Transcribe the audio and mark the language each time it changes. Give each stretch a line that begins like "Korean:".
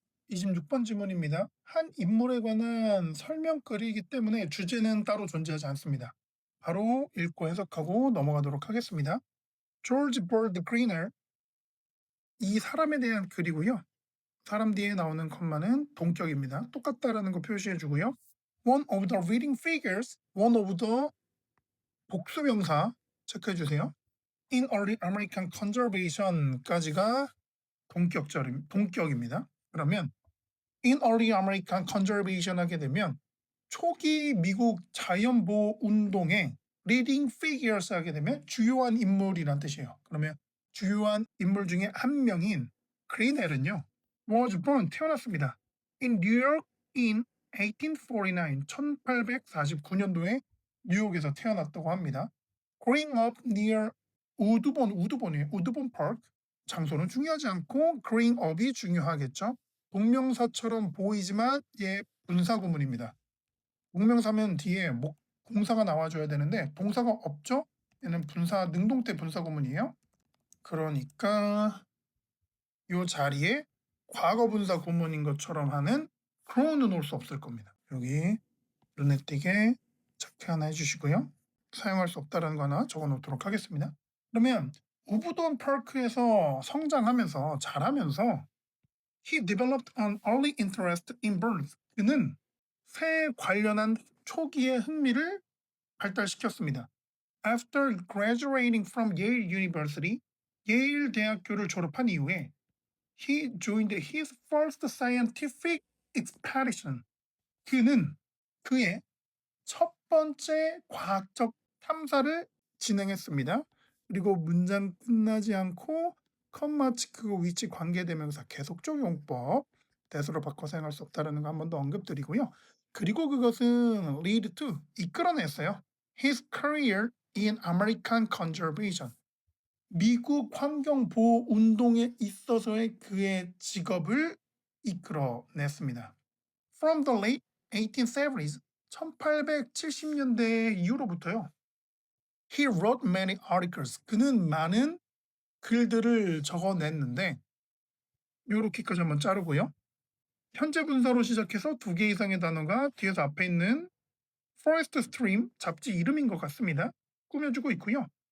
Korean: 26번 질문입니다. 한 인물에 관한 설명글이기 때문에 주제는 따로 존재하지 않습니다. 바로 읽고 해석하고 넘어가도록 하겠습니다. 조지 버드 그리너, 이 사람에 대한 글이고요. 사람 뒤에 나오는 컴마는 동격입니다. 똑같다라는 거 표시해 주고요.
English: One of the reading figures, one of the
Korean: 복수명사 체크해 주세요.
English: In early American conservation
Korean: 까지가 동격입니다. 그러면
English: in early American conservation
Korean: 하게 되면 초기 미국 자연보호 운동의
English: leading figures
Korean: 하게 되면 주요한 인물이란 뜻이에요. 그러면 주요한 인물 중에 한 명인 그리넬은요.
English: was born,
Korean: 태어났습니다.
English: in New York in 1849,
Korean: 1849년도에 뉴욕에서 태어났다고 합니다.
English: growing up near
Korean: 우드본이에요. 우드본 파크. 장소는 중요하지 않고
English: growing up
Korean: 이 중요하겠죠. 동명사처럼 보이지만 얘 분사구문입니다. 동명사면 뒤에 공사가 나와줘야 되는데 동사가 없죠? 얘는 분사, 능동태 분사구문이에요. 그러니까 이 자리에 과거분사 구문인 것처럼 하는 grow는 올 수 없을 겁니다. 여기 눈에 띄게 체크 하나 해주시고요. 사용할 수 없다는 거 하나 적어놓도록 하겠습니다. 그러면 우브돈 파크에서 성장하면서 자라면서
English: he developed an early interest in birds.
Korean: 그는 새에 관련한 초기의 흥미를 발달시켰습니다.
English: After graduating from Yale University,
Korean: 예일 대학교를 졸업한 이후에
English: he joined his first scientific expedition.
Korean: 그는 그의 첫 번째 과학적 탐사를 진행했습니다. 그리고 문장 끝나지 않고 컴마 치크고 위치 관계대명사 계속적 용법 대수로 바꿔 사용할 수 없다는 거 한 번 더 언급드리고요. 그리고 그것은
English: lead to,
Korean: 이끌어냈어요.
English: His career in American conservation.
Korean: 미국 환경보호 운동에 있어서의 그의 직업을 이끌어냈습니다.
English: From the late 1870s,
Korean: 1870년대 이후로부터요.
English: He wrote many articles.
Korean: 그는 많은 글들을 적어냈는데 요렇게까지 한번 자르고요. 현재 분사로 시작해서 두 개 이상의 단어가 뒤에서 앞에 있는 Forest Stream, 잡지 이름인 것 같습니다. 꾸며주고 있고요.